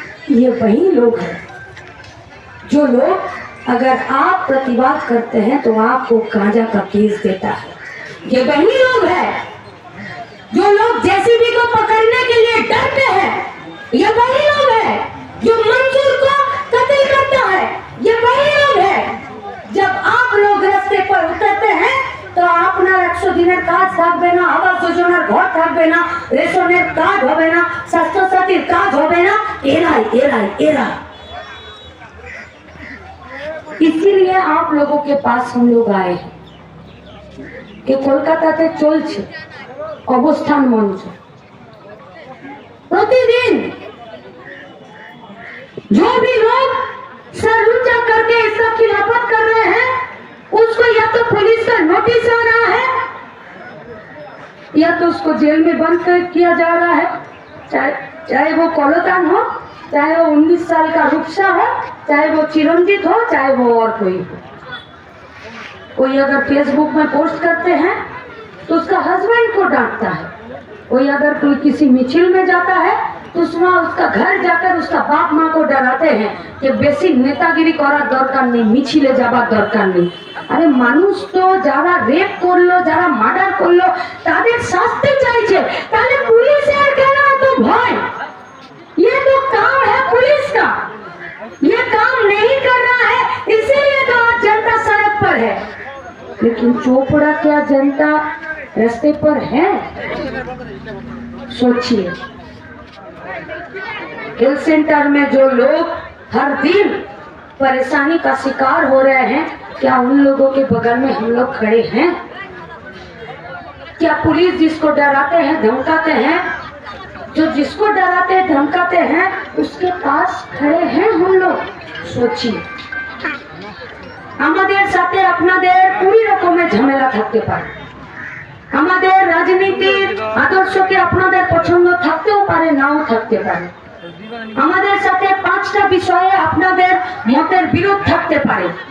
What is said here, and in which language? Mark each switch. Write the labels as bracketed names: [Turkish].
[Hindi] ये वही लोग हैं जो लोग अगर आप प्रतिवाद करते हैं तो आपको गांजा का केस देता है। ये वही लोग हैं जो लोग जेसीबी को पकड़ने के लिए डरते हैं। ये वही लोग हैं जो मंसूर को कत्ल करता है। ये वही लोग हैं। जब आप लोग रास्ते पर उतरते हैं तो [Bangla] আপনার 100 দিনের কাজ থাকবে না, আবাস যোজনার ঘর থাকবে না, রেশনের কার্ড হবে না, স্বাস্থ্য সাথীর কাজ হবে না। এরা [Hindi] इसीलिए आप लोगों के पास हम लोग आए हैं कि [Bangla] কলকাতাতে চলছে অবস্থান মঞ্চ। [Hindi] प्रतिदिन जो भी लोग सर ऊंचा करके इसका खिलाफत कर रहे हैं उसको या तो पुलिस का नोटिस आ रहा है या तो उसको जेल में बंद किया जा रहा है, चाहे वो कौलतान हो, चाहे वो 19 साल का रूपसा हो, चाहे वो चिरंजीत हो, चाहे वो और कोई हो। कोई अगर फेसबुक में पोस्ट करते हैं तो उसका हस्बैंड को डांटता है, कोई अगर कोई किसी मिছিল में जाता है तो उसमें उसका घर जाकर उसका बाप माँ को डराते हैं कि बेसिक नेतागिरी [Bangla] করার দরকার নেই, মিছিলে যাবার দরকার নেই। আরে মানুষ তো যারা রেপ করলো, যারা মার্ডার করলো তাদের শাস্তি চাইছে, তাহলে পুলিশের কেন এত ভয়? [Hindi] ये तो काम है पुलिस का, ये काम नहीं कर रहा है, इसीलिए तो आज जनता सड़क पर है। लेकिन चोपड़ा क्या जनता रास्ते पर है? सोचिए, हेल्थ सेंटर में जो लोग हर दिन परेशानी का शिकार हो रहे हैं, क्या उन लोगों के बगल में हम लोग खड़े हैं? क्या पुलिस जिसको डराते हैं, धमकाते हैं, जो जिसको डराते धमकाते हैं उसके पास खड़े हैं हम लोग? सोचिए, [Bangla] আমাদের সাথে আপনাদের কুড়ি রকমের ঝামেলা থাকতে পারে, আমাদের রাজনীতির আদর্শকে আপনাদের পছন্দ থাকতেও পারে, নাও থাকতে পারে, আমাদের সাথে 5টা বিষয়ে আপনাদের মতের বিরোধ থাকতে পারে,